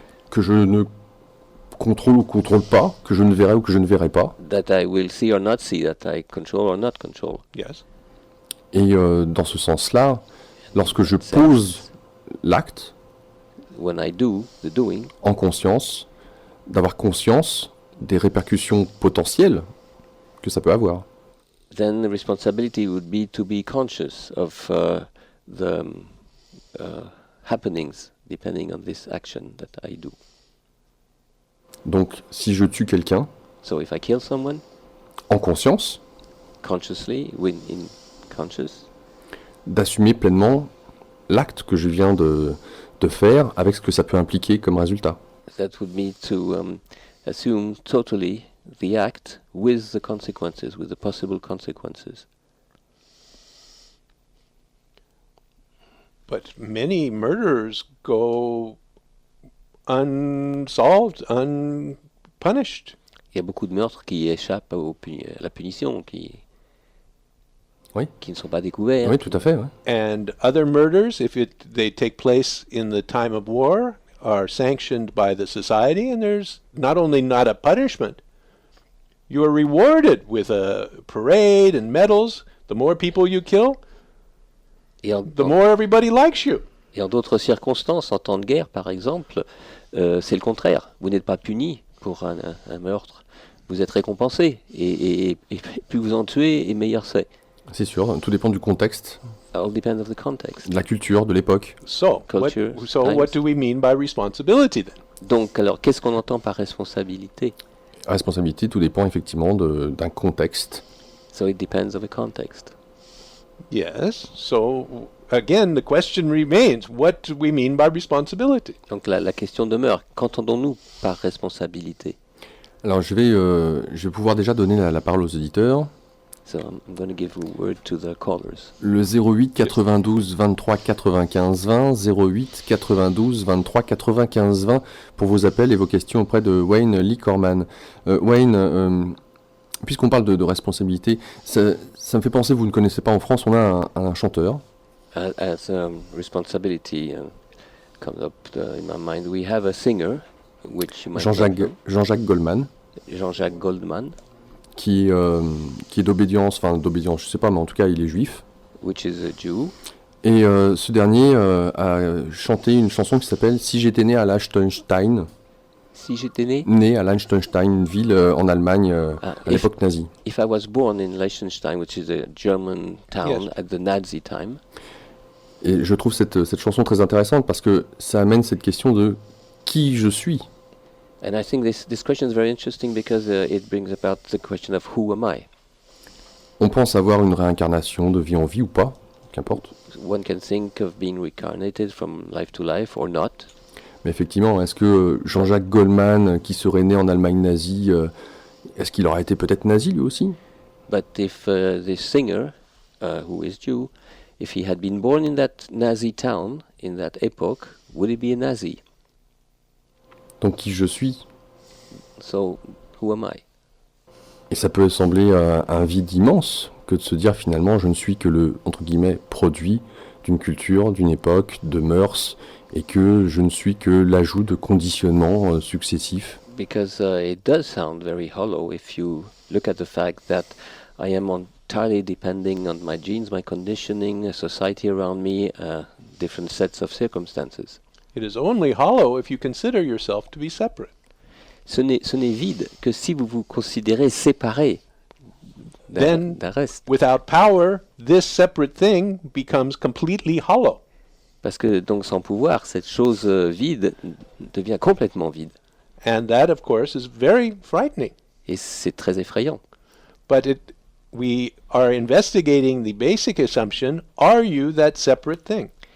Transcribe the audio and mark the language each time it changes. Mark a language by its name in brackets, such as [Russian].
[French] Que je ne contrôle ou contrôle pas, que je ne verrai ou que je ne verrai pas. [English] that I will see or not see, that I control or not control. Yes. [French] Et dans ce sens-là, lorsque je pose l'acte [English] When I do the doing, [French] en conscience, d'avoir conscience des répercussions potentielles que ça peut avoir. [English] then the responsibility would be to be conscious of the happenings depending on this action that I do. [French] Donc, si je tue quelqu'un [English] So if I kill someone [French] en conscience, [English] consciously, in conscious, [French] d'assumer pleinement l'acte que je viens de faire avec ce que ça peut impliquer comme résultat. [English] that would be to assume totally the act with the consequences, with the possible consequences. But many murderers go unsolved, unpunished. [French] Il y a beaucoup de meurtres qui échappent à la punition, qui ne sont pas découverts. Oui, tout à fait. Ouais. [English] And other murders, if they take place in the time of war, are sanctioned by the society, and there's not only not a punishment, you are rewarded with a parade and medals. The more people you kill, [French] Et en, [English] the more everybody likes you. [French] et en d'autres circonstances, en temps de guerre par exemple, c'est le contraire. Vous n'êtes pas puni pour un meurtre, vous êtes récompensé. Et plus vous en tuez, et meilleur c'est. C'est sûr, tout dépend du contexte, [English] All depends of the context. [French] de la culture, de l'époque. [English] So, Culture, what times. do we mean by responsibility then? [French] Donc, alors, qu'est-ce qu'on entend par responsabilité? La responsabilité, tout dépend effectivement d'un contexte. [English] So it depends of the context. Yes. So again, the question remains: what do we mean by responsibility? [French] Donc la question demeure, qu'entendons-nous par responsabilité? Alors je vais pouvoir déjà donner la parole aux auditeurs. [English] So I'm going to give a word to the callers. [French] Le 08 92 23 95 20, 08 92 23 95 20 pour vos appels et vos questions auprès de Wayne Lee Corman. Wayne, puisqu'on parle de responsabilité, ça me fait penser, vous ne connaissez pas en France, on a un chanteur. [English] As responsibility comes up in my mind, we have a singer, which you might know, Jean-Jacques Goldman, Jean-Jacques Goldman, [French] qui est d'obédience, je sais pas, mais en tout cas il est juif. [English] which is a Jew. [French] Et ce dernier a chanté une chanson qui s'appelle « Si j'étais né à Liechtenstein ». Si j'étais né, Né à Liechtenstein, une ville en Allemagne à l'époque nazie. [English] if I was born in Liechtenstein, which is a German town Yes. at the Nazi time. [French] Et je trouve cette chanson très intéressante parce que ça amène cette question de qui je suis. [English] And I think this question is very interesting because it brings about the question of who am I? [French] On pense avoir une réincarnation de vie en vie ou pas, qu'importe. [English] One can think of being reincarnated from life to life or not. [French] Mais effectivement, est-ce que Jean-Jacques Goldman, qui serait né en Allemagne nazie, est-ce qu'il aurait été peut-être nazi lui aussi? [English] But if this singer, who is Jew, If he had been born in that Nazi town, in that epoch, would he be a Nazi? [French] Donc qui je suis? [English] So, who am I? [French] Et ça peut sembler un vide immense que de se dire finalement je ne suis que le, entre guillemets, produit d'une culture, d'une époque, de mœurs, et que je ne suis que l'ajout de conditionnements successifs. [English] Because it does sound very hollow if you look at the fact that I am entirely depending on my genes, my conditioning, society around me, different sets of circumstances. It is only hollow if you consider yourself to be separate. [French] Ce n'est vide que si vous vous considérez séparé [English] Then, [French] d'un reste. [English] without power, this separate thing becomes completely hollow. [French] Parce que donc sans pouvoir, cette chose vide devient complètement vide. [English] And that, of course, is very frightening. [French] Et c'est très effrayant. [English] But we are investigating the basic assumption, are you that separate thing?